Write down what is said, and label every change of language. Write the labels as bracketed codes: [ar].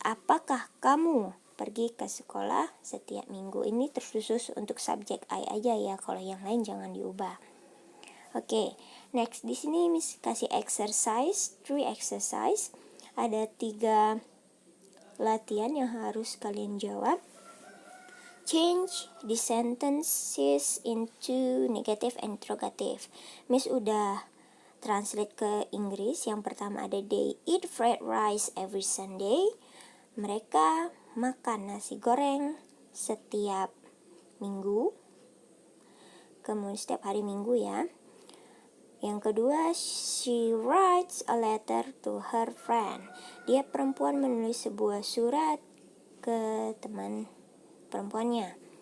[id] Apakah kamu pergi ke sekolah setiap minggu? Ini terkhusus untuk subjek I aja ya, kalau yang lain jangan diubah. Oke, next di sini Miss kasih exercise, 3 exercise. Ada 3 latihan yang harus kalian jawab. [en] Change the sentences into negative and interrogative. [id] Miss udah translate ke Inggris. Yang pertama ada [en] they eat fried rice every Sunday. [id] Mereka makan nasi goreng setiap minggu. Kemudian setiap hari Minggu ya. Yang kedua, [en] she writes a letter to her friend. [id] Dia perempuan menulis sebuah surat ke teman perempuannya.